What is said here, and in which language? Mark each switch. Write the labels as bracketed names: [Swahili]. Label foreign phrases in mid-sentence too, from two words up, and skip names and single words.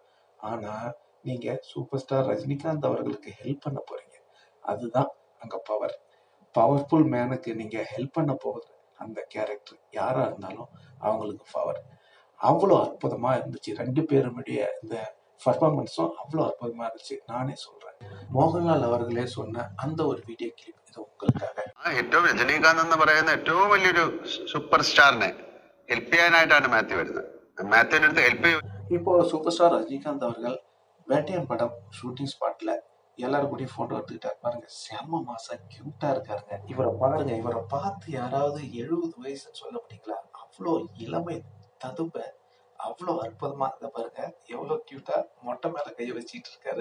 [Tamil] ஆனா நீங்க சூப்பர் ஸ்டார் ரஜினிகாந்த் அவர்களுக்கு ஹெல்ப் பண்ண போறீங்க, அதுதான் அங்க பவர். [English] powerful man [Tamil] நீங்க ஹெல்ப் பண்ண போகுது அந்த கேரக்டர் யாரா இருந்தாலும் அவங்களுக்கு பவர். அவ்வளோ அற்புதமா இருந்துச்சு. 2 பேருடைய இந்த பர்ஃபார்மன்ஸும் அவ்வளோ அற்புதமா இருந்துச்சு. நானே சொல்றேன். മോഹൻലാൽ അവர்களே சொன்ன அந்த ஒரு வீடியோ கிளிப் இது உங்களுக்காக. [Malayalam] ഏറ്റവും രജനീകാന്ത് എന്ന് പറയുന്ന ഏറ്റവും വലിയൊരു [English] super star [Malayalam] ഹെൽപ്പ് ചെയ്യാനായിട്ടാണ് മാത്യു വരുന്നത്. മാത്യുവിന്റെ അടുത്ത് ഹെൽപ്പ് [Tamil] இப்போ சூப்பர் ஸ்டார் ரஜினிகாந்த் அவர்கள் வேட்டையன் படம் [English] shooting spot [Tamil] எல்லாரும் கூடயும் போட்டோ எடுத்துக்கிட்டாரு பாருங்க. செம்ம மாசா கியூட்டா இருக்காருங்க. இவரை பாருங்க, இவரை பார்த்து யாராவது 70 வயசுன்னு சொல்ல முடியுங்களா? அவ்வளோ இளமை ததும்ப, அவ்வளோ அற்புதமா இதை பாருங்க, எவ்வளவு கியூட்டா மொட்டை மேல கையை வச்சுட்டு இருக்காரு.